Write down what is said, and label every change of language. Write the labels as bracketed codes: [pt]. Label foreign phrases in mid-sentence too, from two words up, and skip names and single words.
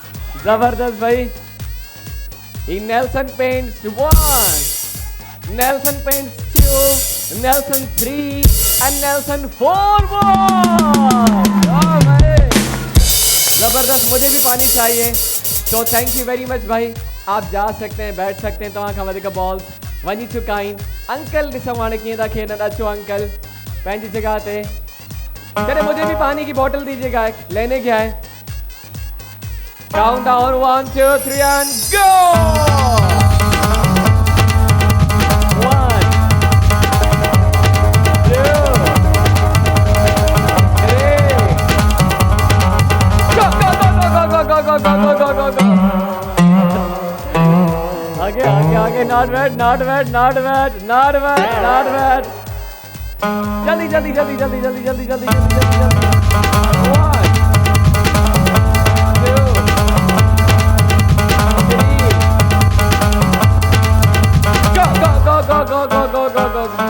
[ur] زبردست بھائی. [en] He Nelson paints 1, Nelson paints 2, Nelson 3 and Nelson 4 balls। [ur] بھائی زبردست، مجھے بھی پانی چاہیے. تو [en] thank you very much [ur] بھائی، آپ جا سکتے ہیں، بیٹھ سکتے ہیں. [sd] तव्हां खां वधीक बॉल्स वञी चुका आहिनि। अंकल ॾिसो हाणे कीअं था खेॾनि। अचो अंकल पंहिंजी जगह पे। [ur] چلے مجھے بھی پانی کی بوتل دیجیے گا، لینے گیا ہے. [en] Count down 1 2 3 and go. [ur] 1 2 3 آگے آگے آگے. [en] Not bad not bad not bad not bad not bad. [ur] جلدی جلدی جلدی جلدی جلدی جلدی جلدی جلدی جلدی. [en] 1 2 3 go go go go go go go go go।